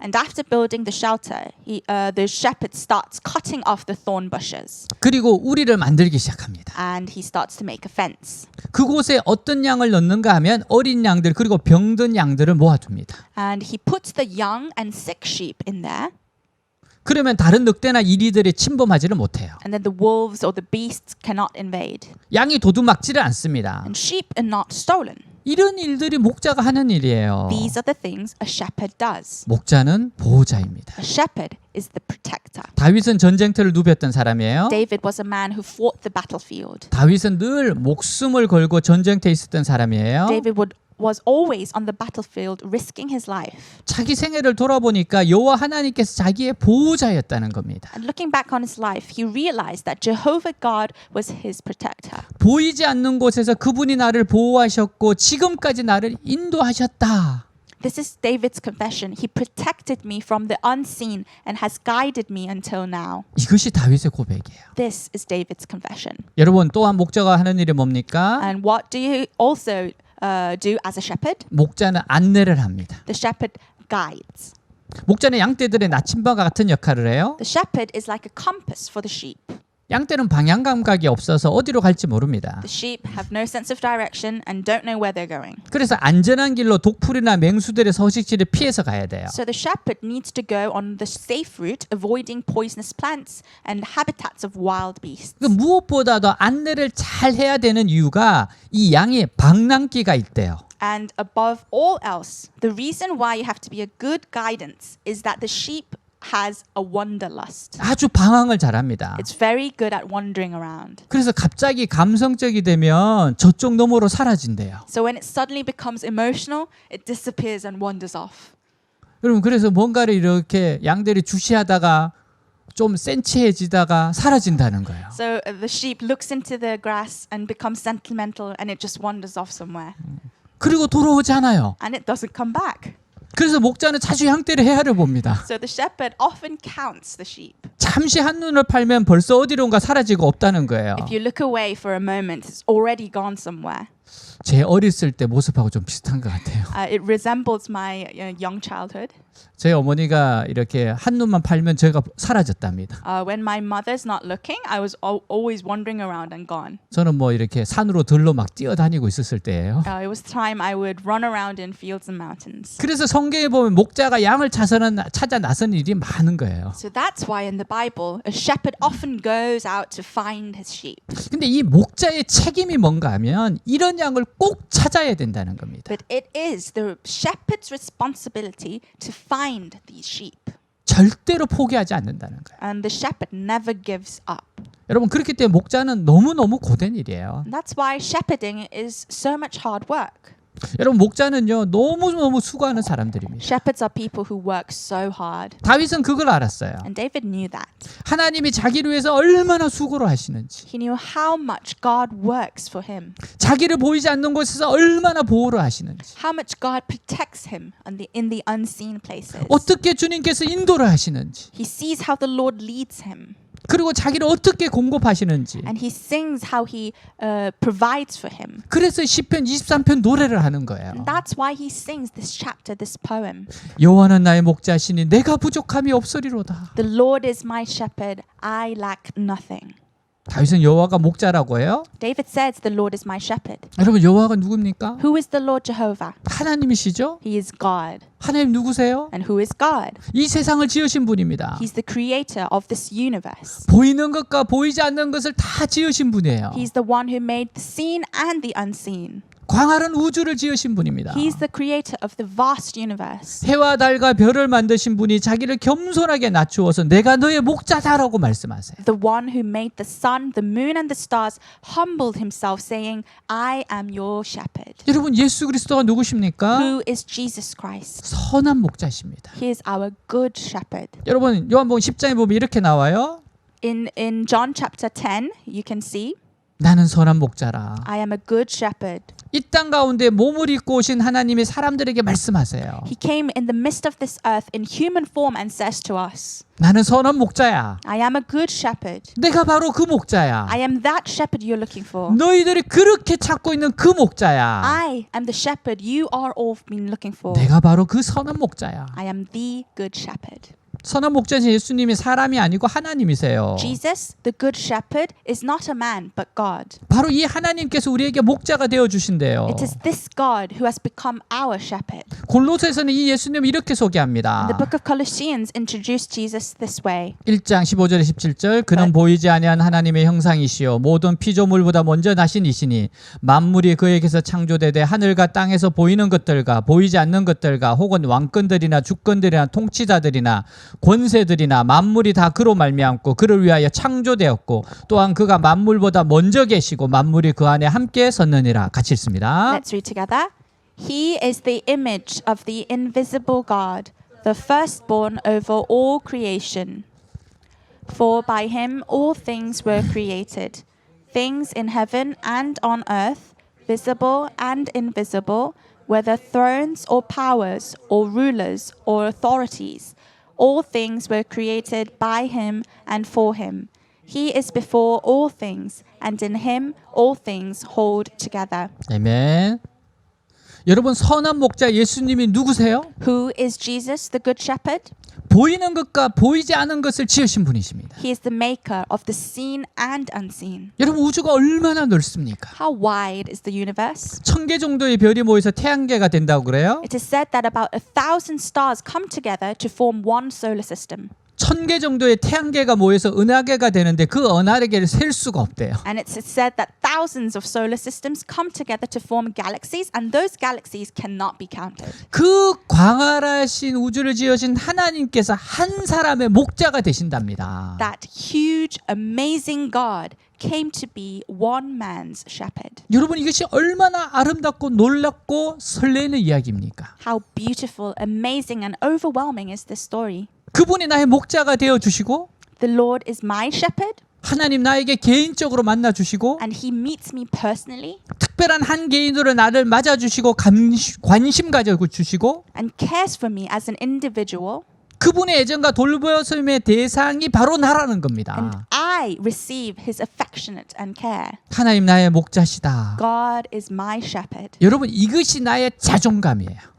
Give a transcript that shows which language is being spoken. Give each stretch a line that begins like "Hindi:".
English: And after building the shelter, the shepherd starts cutting off the thorn bushes.
Korean: 그리고 우리를 만들기 시작합니다.
English: And he starts to make a fence.
Korean: 그곳에 어떤 양을 넣는가 하면 어린 양들 그리고 병든 양들을 모아둡니다.
English: And he puts the young and sick sheep in there.
Korean: 그러면 다른 늑대나 이리들이 침범하지를 못해요.
English: And then the wolves or the beasts cannot invade.
Korean: 양이 도둑맞지를 않습니다.
English: And sheep are not stolen.
Korean: 이런 일들이 목자가 하는 일이에요.
English: These are the things a shepherd does.
Korean: 목자는 보호자입니다.
English: A shepherd is the protector.
Korean: 다윗은 전쟁터를 누볐던 사람이에요.
English: David was a man who fought the battlefield.
Korean: 다윗은 늘 목숨을 걸고 전쟁터에 있었던 사람이에요.
English: David was always on the battlefield risking his life.
Korean: 자기 생애를 돌아보니까 여호와 하나님께서 자기의 보호자였다는 겁니다.
English: And looking back on his life, he realized that Jehovah God was his protector.
Korean: 보이지 않는 곳에서 그분이 나를 보호하셨고 지금까지 나를 인도하셨다.
English: This is David's confession. He protected me from the unseen and has guided me until now.
Korean: 이것이 다윗의 고백이에요.
English: This is David's confession.
Korean: 여러분 또한 목자가 하는 일이 뭡니까?
English: And what do you also do as a shepherd?
Korean: 목자는 안내를 합니다.
English: The shepherd guides.
Korean: 목자는 양떼들의 나침반과 같은 역할을 해요.
English: The shepherd is like a compass for the sheep.
Korean: 양떼는 방향 감각이 없어서 어디로 갈지 모릅니다.
English: The sheep have no sense of direction and don't know where they're going.
Korean: 그래서 안전한 길로 독풀이나 맹수들의 서식지를 피해서 가야 돼요.
English: So the shepherd needs to go on the safe route, avoiding poisonous plants and habitats of wild beasts.
Korean: 그 무엇보다도 안내를 잘 해야 되는 이유가 이 양이 방랑기가 있대요.
English: And above all else, the reason why you have to be a good guidance is that the sheep has a wanderlust.
Korean: 아주 방황을 잘합니다.
English: It's very good at wandering around.
Korean: 그래서 갑자기 감성적이 되면 저쪽 너머로 사라진대요.
English: So when it suddenly becomes emotional, it disappears and wanders off.
Korean: 여러분 그래서 뭔가를 이렇게 양들이 주시하다가 좀 센치해지다가 사라진다는 거예요.
English: So the sheep looks into the grass and becomes sentimental and it just wanders off somewhere.
Korean: 그리고 돌아오지 않아요.
English: And it doesn't come back.
Korean: 그래서 목자는 자주 양떼를 헤아려 봅니다.
English: So the shepherd often counts the sheep.
Korean: 잠시 한눈을 팔면 벌써 어디론가 사라지고 없다는 거예요.
English: If you look away for a moment, it's already gone somewhere.
Korean: 제 어렸을 때 모습하고 좀 비슷한 것 같아요.
English: It resembles my young childhood.
Korean: 제 어머니가 이렇게 한눈만 팔면 제가 사라졌답니다.
English: When my mother's not looking, I was always wandering around and gone.
Korean: 저는 뭐 이렇게 산으로 들로 막 뛰어다니고 있었을 때예요.
English: It was time I would run around in fields and mountains.
Korean: 그래서 성경에 보면 목자가 양을 찾아 나선 일이 많은 거예요.
English: So that's why in the Bible, a shepherd often goes out to find his sheep.
Korean: 근데 이 목자의 책임이 뭔가 하면 이런 양을 꼭 찾아야 된다는 겁니다.
English: But it is the shepherd's responsibility to find these sheep.
Korean: 절대로 포기하지 않는다는 거예요.
English: And the shepherd never gives up.
Korean: 여러분 그렇기 때문에 목자는 너무너무 고된 일이에요.
English: And that's why shepherding is so much hard work.
Korean: 여러분 목자는요 너무너무 수고하는 사람들입니다.
English: Shepherds are people who work so hard.
Korean: 다윗은 그걸 알았어요.
English: And David knew that.
Korean: 하나님이 자기를 위해서 얼마나 수고를 하시는지,
English: He knew how much God works for him.
Korean: 자기를 보이지 않는 곳에서 얼마나 보호를 하시는지,
English: How much God protects him in the unseen places.
Korean: 어떻게 주님께서 인도를 하시는지,
English: He sees how the Lord leads him.
Korean: 그리고 자기를 어떻게 공급하시는지.
English: And he sings how he provides for him.
Korean: 그래서 시편 23편 노래를 하는 거예요.
English: And that's why he sings this chapter, this poem.
Korean: 여호와는 나의 목자시니 내가 부족함이 없으리로다.
English: The Lord is my shepherd, I lack nothing.
Korean: 다윗은 여호와가 목자라고 해요.
English: David says the Lord is my shepherd.
Korean: 여러분 여호와가 누굽니까?
English: Who is the Lord Jehovah?
Korean: 하나님이시죠?
English: He is God.
Korean: 하나님 누구세요?
English: And who is God?
Korean: 이 세상을 지으신 분입니다.
English: He's the creator of this universe.
Korean: 보이는 것과 보이지 않는 것을 다 지으신 분이에요.
English: He's the one who made the seen and the unseen.
Korean: 광활한 우주를 지으신 분입니다.
English: He's the creator of the vast universe.
Korean: 해와 달과 별을 만드신 분이 자기를 겸손하게 낮추어서 내가 너의 목자다라고 말씀하세요.
English: The one who made the sun, the moon, and the stars humbled himself, saying, I am your shepherd.
Korean: 여러분 예수 그리스도가 누구십니까?
English: Who is Jesus Christ?
Korean: 선한 목자십니다.
English: He is our good shepherd.
Korean: 여러분 요한복음 10장에 보면 이렇게 나와요.
English: In John chapter 10, you can see,
Korean: 나는 선한 목자라.
English: I am a good shepherd.
Korean: 이 땅 가운데 몸을 입고 오신 하나님이 사람들에게 말씀하세요.
English: He came in the midst of this earth in human form and says to us,
Korean: 나는 선한 목자야.
English: I am a good shepherd.
Korean: 내가 바로 그 목자야.
English: I am that shepherd you're looking for.
Korean: 너희들이 그렇게 찾고 있는 그 목자야.
English: I am the shepherd you are all been looking for.
Korean: 내가 바로 그 선한 목자야.
English: I am the good shepherd.
Korean: 선한 목자신 예수님이 사람이 아니고 하나님이세요.
English: Jesus, the good shepherd, is not a man but God.
Korean: 바로 이 하나님께서 우리에게 목자가 되어 주신대요.
English: It is this God who has become our shepherd.
Korean: 골로새서는 이 예수님을 이렇게 소개합니다.
English: The book of Colossians introduced Jesus this way.
Korean: 1장 15절에 17절 그는 보이지 아니한 하나님의 형상이시요 모든 피조물보다 먼저 나신 이시니 만물이 그에게서 창조되되 하늘과 땅에서 보이는 것들과 보이지 않는 것들과 혹은 왕권들이나 주권들이나 통치자들이나 권세들이나 만물이 다 그로 말미암고 그를 위하여 창조되었고 또한 그가 만물보다 먼저 계시고 만물이 그 안에 함께 섰느니라. 같이 읽습니다.
English: Let's read together. He is the image of the invisible God, the firstborn over all creation. For by him all things were created, things in heaven and on earth, visible and invisible, whether thrones or powers or rulers or authorities. All things were created by him and for him. He is before all things, and in him all things hold together.
Korean: 아멘. 여러분 선한 목자 예수님이 누구세요?
English: Who is Jesus, the Good Shepherd?
Korean: 보이는 것과 보이지 않은 것을 지으신 분이십니다.
English: He is the maker of the seen and unseen.
Korean: 여러분 우주가 얼마나 넓습니까?
English: How wide is the universe?
Korean: 1000개 정도의 별이 모여서 태양계가 된다고 그래요?
English: It is said that about 1,000 stars come together to form one solar system.
Korean: 1000개 정도의 태양계가 모여서 은하계가 되는데 그 은하계를 셀 수가 없대요.
English: And it's said that thousands of solar systems come together to form galaxies, and those galaxies cannot be counted.
Korean: 그 광활하신 우주를 지으신 하나님께서 한 사람의 목자가 되신답니다.
English: That huge, amazing God came to be one man's shepherd.
Korean: 여러분 이것이 얼마나 아름답고 놀랍고 설레는 이야기입니까?
English: How beautiful, amazing, and overwhelming is this story?
Korean: 그분이 나의 목자가 되어 주시고
English: The Lord is my shepherd,
Korean: 하나님 나에게 개인적으로 만나 주시고
English: and he meets me personally
Korean: 특별한 한 개인으로 나를 맞아 주시고 관심 가져 주시고
English: and cares for me as an individual.
Korean: 그분의 애정과 돌보심의 대상이 바로 나라는
English: And
Korean: 겁니다.
English: I receive his affectionate and care.
Korean: 하나님 나의 목자시다.
English: God is my shepherd.
Korean: 여러분 이것이 나의 자존감이에요.